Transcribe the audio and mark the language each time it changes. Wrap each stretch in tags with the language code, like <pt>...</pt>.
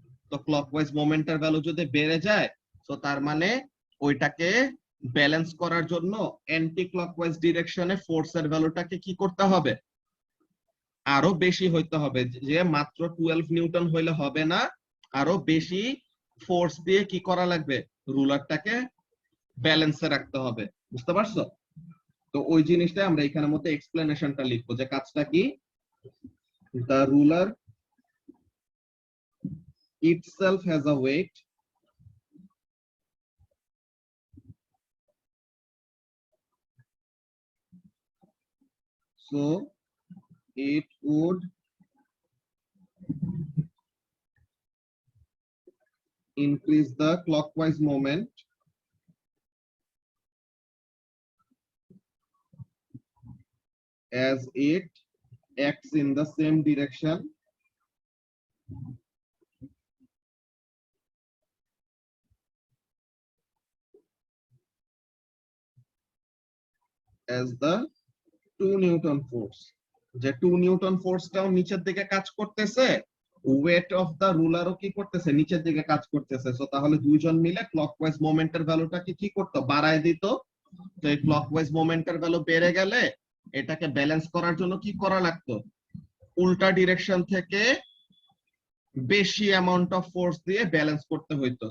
<bn>তো clockwise মোমেন্টের value যদি বেড়ে যায়, তো তার মানে ওইটাকে ব্যালেন্স করার জন্য অ্যান্টি ক্লকওয়াইজ ডিরেকশনে ফোর্সের ভ্যালুটাকে কি করতে হবে, আরো বেশি হইতে হবে। যে মাত্র 12 নিউটন হইলে হবে না, আরো বেশি ফোর্স দিয়ে কি করা লাগবে, রুলারটাকে ব্যালেন্সে রাখতে হবে। বুঝতে পারছো? তো ওই জিনিসটা আমরা এখানের মধ্যে এক্সপ্লেনেশনটা লিখবো, যে কাজটা কি,</bn> <en>The ruler itself has a weight so it would increase the clockwise moment as it acts in the same direction as the 2 newton force.</en> <bn>যে 2 নিউটন ফোর্সটাও নিচের দিকে কাজ করতেছে, ওয়েট অফ দা রুলারও কি করতেছে, নিচের দিকে কাজ করতেছে। সো তাহলে দুইজন মিলে ক্লকওয়াইজ মোমেন্টের ভ্যালুটাকে কি করতো, বাড়ায় দিত। তো এই ক্লকওয়াইজ মোমেন্টের ভ্যালু বেড়ে গেলে এটাকে ব্যালেন্স করার জন্য কি করা লাগতো, উল্টা ডিরেকশন থেকে বেশি অ্যামাউন্ট অফ ফোর্স দিয়ে ব্যালেন্স করতে হইতো।</bn>